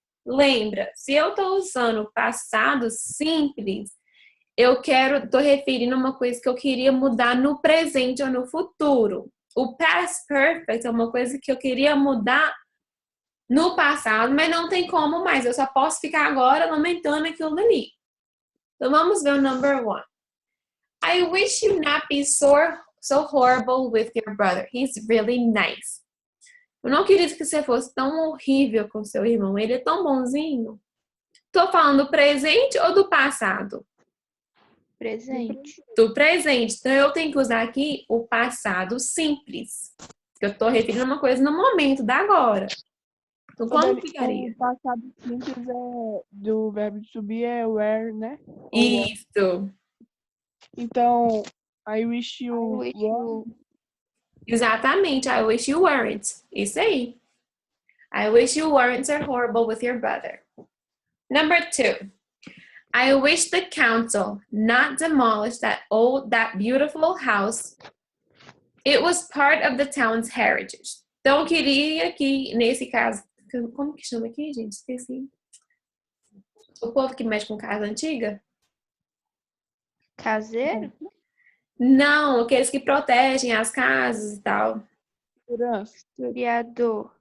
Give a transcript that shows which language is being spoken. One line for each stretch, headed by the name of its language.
Portuguese: Lembra, se eu estou usando o passado simples, estou referindo a uma coisa que eu queria mudar no presente ou no futuro. O past perfect é uma coisa que eu queria mudar no passado, mas não tem como mais. Eu só posso ficar agora aumentando aquilo ali. Então, vamos ver o number 1.
English: I wish you not be so horrible with your brother. He's really nice.
Portuguese: Eu não queria que você fosse tão horrível com seu irmão. Ele é tão bonzinho. Tô falando do presente ou do passado? Presente. Do presente. Então, eu tenho que usar aqui o passado simples. Eu tô referindo a uma coisa no momento da agora. Então, como ficaria? O passado simples do verbo to be é were, né? Isso. Então,
English: I wish you wish were.
Portuguese: Exatamente.
English: I wish you weren't.
Portuguese: Isso aí.
English: I wish you weren't so horrible with your brother. Number 2. I wish the council not demolish that beautiful house. It was part of the town's heritage.
Portuguese: Então, eu queria que, nesse caso, como que chama aqui, gente? Esqueci. O povo que mexe com casa antiga? Caseiro? Não, aqueles que protegem as casas e tal. Segurança. Historiador.